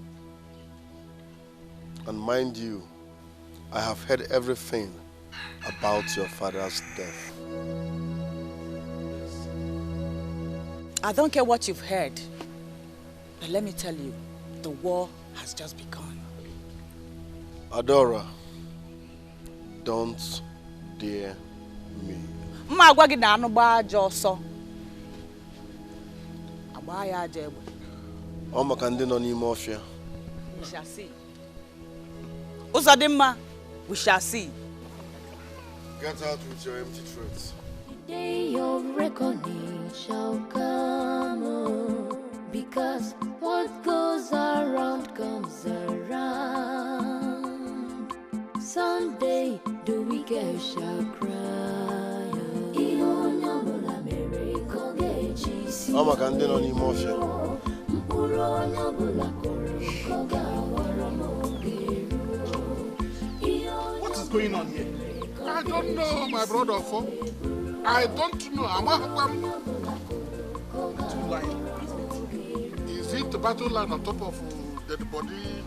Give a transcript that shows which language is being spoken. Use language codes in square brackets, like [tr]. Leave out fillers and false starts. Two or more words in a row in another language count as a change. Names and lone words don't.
[en] And mind you, I have heard everything about your father's death. I don't care what you've heard, but let me tell you, the war has just begun. Adora, don't dare me. [ig] Mma agwa gị na anụ gbaa aja ọsọ. Agba ya aja egbe. Ọ maka ndị nọ n'ime ọfịa. [en] We shall see. Uzodinma, we shall see. Get out with your empty threats. The day of reckoning shall come, oh, because what goes around comes around. Someday the wicked shall cry. [ig] Ọ maka ndị nọ n'ime ọfịa. [en] What is going on here? I don't know, my brother. I don't know. Is it the battle line on top of the body?